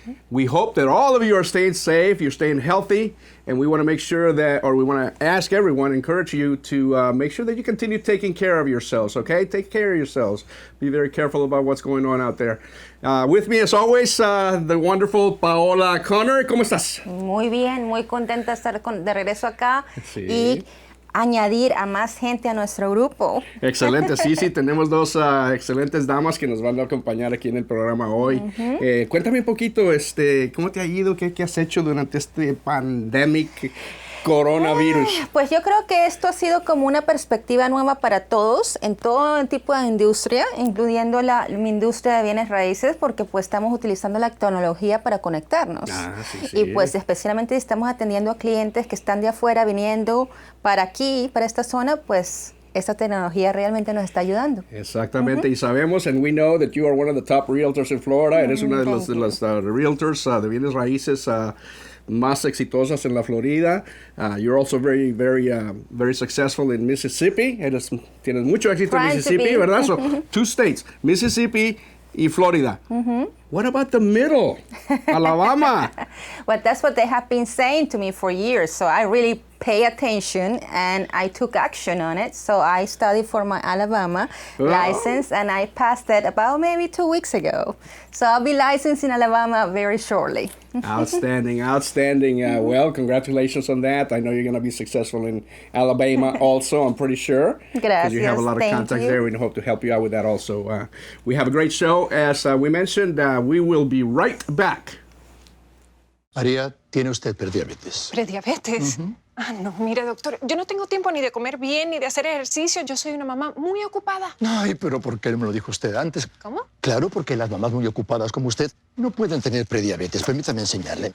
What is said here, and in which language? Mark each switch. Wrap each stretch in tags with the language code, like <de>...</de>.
<en>We hope that all of you are staying safe, you're staying healthy, and we want to make sure that, or we want to ask everyone, encourage you to make sure that you continue taking care of yourselves, okay? Take care of yourselves. Be very careful about what's going on out there. With me, as always, the wonderful Paola Connor.</en> <es>¿Cómo estás? Muy bien, muy contenta de estar de regreso acá Sí. y añadir a más gente a nuestro grupo. Excelente, sí, tenemos dos excelentes damas que nos van a acompañar aquí en el programa hoy. Cuéntame un poquito, ¿cómo te ha ido? ¿Qué has hecho durante este pandemic coronavirus? Pues yo creo que esto ha sido como una perspectiva nueva para todos, en todo tipo de industria, incluyendo la industria de bienes raíces, porque pues estamos utilizando la tecnología para conectarnos. Sí. Y pues especialmente si estamos atendiendo a clientes que están de afuera viniendo para aquí, para esta zona, pues esta tecnología realmente nos está ayudando. Exactamente, y sabemos,</es> <en>and we know that you are one of the top realtors in Florida.</en> <es>Eres una de las realtors de bienes raíces más exitosas en la Florida.</es> <en>You're also very successful in Mississippi.</en> <es>Tienes mucho éxito en Mississippi, ¿verdad?</es> <en>So, two states, Mississippi y Florida. What about the middle? Alabama. Well, that's what they have been saying to me for years. So I really pay attention and I took action on it. So I studied for my Alabama license and I passed it about maybe 2 weeks ago. So I'll be licensed in Alabama very shortly. Outstanding. Well, congratulations on that. I know you're going to be successful in Alabama also, I'm pretty sure.</en> <es>Gracias.</es> <en>Because you have a lot of contacts there. We hope to help you out with that also. We have a great show. As we mentioned, we will be right back.</en> <es>María, tiene usted prediabetes. ¿Prediabetes? No, mire, doctor, yo no tengo tiempo ni de comer bien ni de hacer ejercicio. Yo soy una mamá muy ocupada. Ay, pero ¿por qué no me lo dijo usted antes? ¿Cómo? Claro, porque las mamás muy ocupadas como usted no pueden tener prediabetes. Permítame enseñarle.</es>